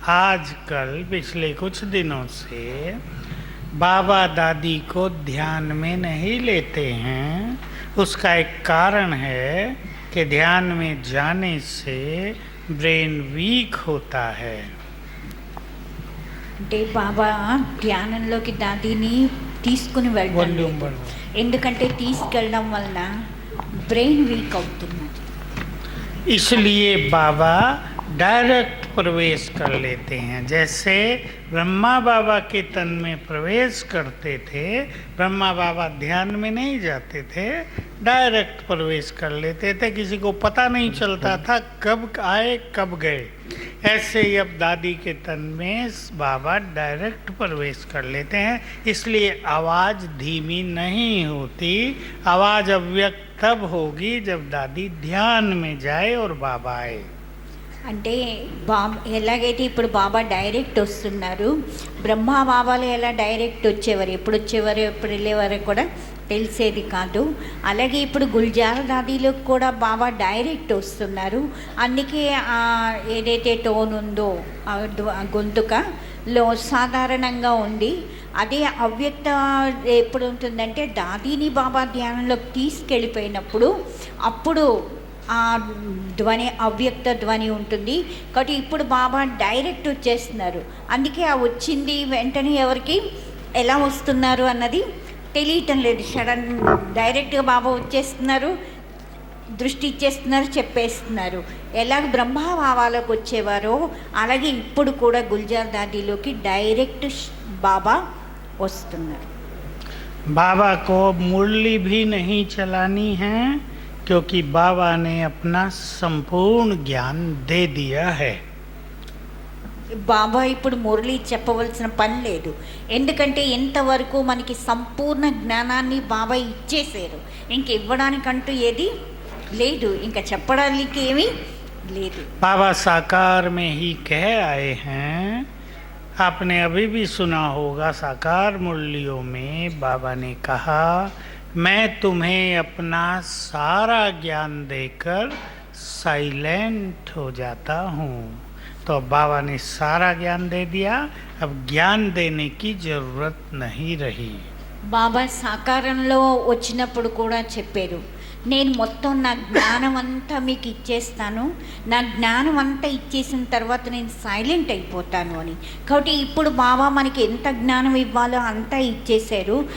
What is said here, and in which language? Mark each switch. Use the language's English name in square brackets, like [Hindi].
[Hindi] आजकल पिछले कुछ दिनों से बाबा दादी को ध्यान में नहीं लेते हैं. उसका एक कारण है कि ध्यान में जाने से ब्रेन वीक होता है. [Telugu] అంటే బాబా ధ్యానంలోకి దాదిని తీసుకుని వెళ్తారు, ఎందుకంటే తీసుకెళ్ళడం వలన బ్రెయిన్ వీక్ అవుతున్నది. [Hindi] इसलिए बाबा डायरेक्ट प्रवेश कर लेते हैं. जैसे ब्रह्मा बाबा के तन में प्रवेश करते थे, ब्रह्मा बाबा ध्यान में नहीं जाते थे, डायरेक्ट प्रवेश कर लेते थे, किसी को पता नहीं चलता था कब आए कब गए. ऐसे ही अब दादी के तन में बाबा डायरेक्ट प्रवेश कर लेते हैं. इसलिए आवाज़ धीमी नहीं होती. आवाज़ अव्यक्त तब होगी जब दादी ध्यान में जाए और बाबा आए. [Telugu] అంటే ఎలాగైతే ఇప్పుడు బాబా డైరెక్ట్ వస్తున్నారు, బ్రహ్మా బాబాలు ఎలా డైరెక్ట్ వచ్చేవారు, ఎప్పుడు వచ్చేవారు ఎప్పుడు వెళ్ళేవారు కూడా తెలిసేది కాదు. అలాగే ఇప్పుడు గుల్జార్ దాదీలకు కూడా బాబా డైరెక్ట్ వస్తున్నారు. అందుకే ఏదైతే టోన్ ఉందో గొంతుకలో సాధారణంగా ఉంది, అదే అవ్యక్త ఎప్పుడు ఉంటుందంటే దాదీని బాబా ధ్యానంలోకి తీసుకెళ్ళిపోయినప్పుడు అప్పుడు ఆ ధ్వని అవ్యక్త ధ్వని ఉంటుంది. కాబట్టి ఇప్పుడు బాబా డైరెక్ట్ వచ్చేస్తున్నారు. అందుకే ఆ వచ్చింది వెంటనే ఎవరికి ఎలా వస్తున్నారు అన్నది తెలియటం లేదు. సడన్ డైరెక్ట్గా బాబా వచ్చేస్తున్నారు, దృష్టి ఇచ్చేస్తున్నారు, చెప్పేస్తున్నారు. ఎలాగ బ్రహ్మా భావాలకు వచ్చేవారో అలాగే ఇప్పుడు కూడా గుల్జార్ దాదీలోకి డైరెక్ట్ బాబా వస్తున్నారు. [Hindi] बाबा को मुरली भी नहीं चलानी है, क्योंकि बाबा ने अपना संपूर्ण ज्ञान दे दिया है. [Telugu] బాబా ఇప్పుడు మురళి చెప్పవలసిన పని లేదు, ఎందుకంటే ఇంతవరకు మనకి సంపూర్ణ జ్ఞానాన్ని బాబా ఇచ్చేసారు. ఇంక ఇవ్వడానికంటూ ఏది లేదు, ఇంకా చెప్పడానికి ఏమీ లేదు. [Hindi] बाबा साकार में ही कह आए हैं। आपने अभी भी सुना होगा साकार मुरलियों में बाबा ने कहा, मैं तुम्हें अपना सारा ज्ञान देकर साइलेंट हो जाता हूँ। तो अब बाबा ने सारा ज्ञान दे दिया, अब ज्ञान देने की जरूरत नहीं रही। [Telugu] బాబా సాకారంలో వచ్చినప్పుడు కూడా చెప్పారు, నేను మొత్తం నా జ్ఞానం అంతా మీకు ఇచ్చేస్తాను, నా జ్ఞానం అంతా ఇచ్చేసిన తర్వాత నేను సైలెంట్ అయిపోతాను అని. కాబట్టి ఇప్పుడు బాబా మనకి ఎంత జ్ఞానం ఇవ్వాలో అంతా ఇచ్చేశారు.